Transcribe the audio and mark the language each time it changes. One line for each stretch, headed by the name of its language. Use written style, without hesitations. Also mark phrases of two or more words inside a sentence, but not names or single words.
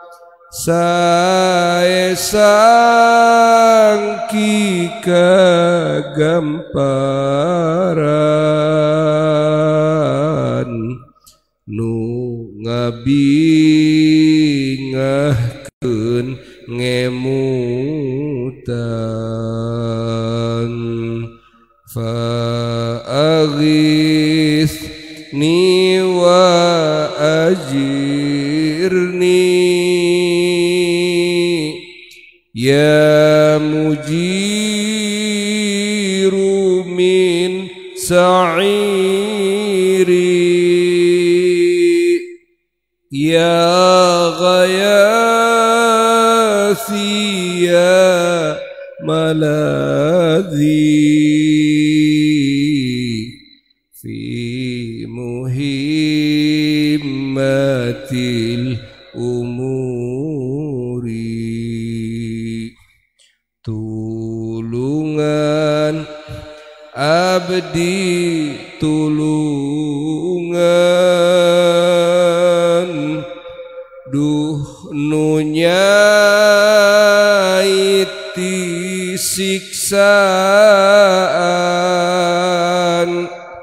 Sundanese: sae sangki kagamparan nu ngabingahkeun
Arabic: ngemutan فأغثني وأجرني يا مجير من سعير يا غياثي يا ملاذي في مهمات الأمور
Sundanese: tulungan abdi tulungan duh nunyaiti siksaan